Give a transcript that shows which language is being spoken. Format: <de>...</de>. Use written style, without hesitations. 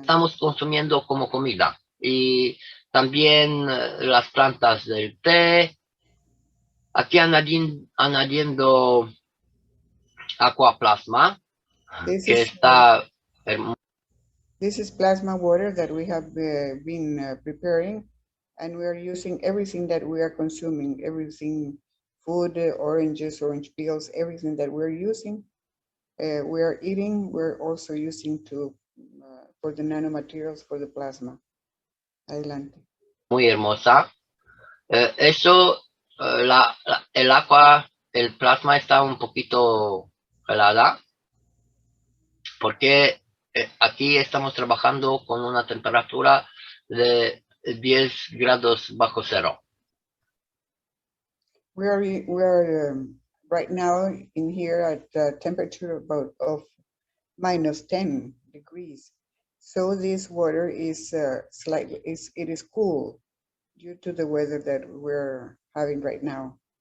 <es>estamos consumiendo como comida. Y también las plantas del té. Aquí añadiendo aquaplasma, que está</es> <en>This is plasma water that we have been preparing, and we are using everything that we are consuming, everything, food, oranges, orange peels, everything that we're using, we are eating, we're also using to for the nanomaterials for the plasma.</en> <es>Adelante. muy hermosa. Eso, el agua, el plasma está un poquito helada, porque aquí estamos trabajando con una temperatura de 10 grados bajo cero.</es> <en>We are right now in here at a temperature of minus 10 degrees. So this water is it is cool due to the weather that we're having right now.</en>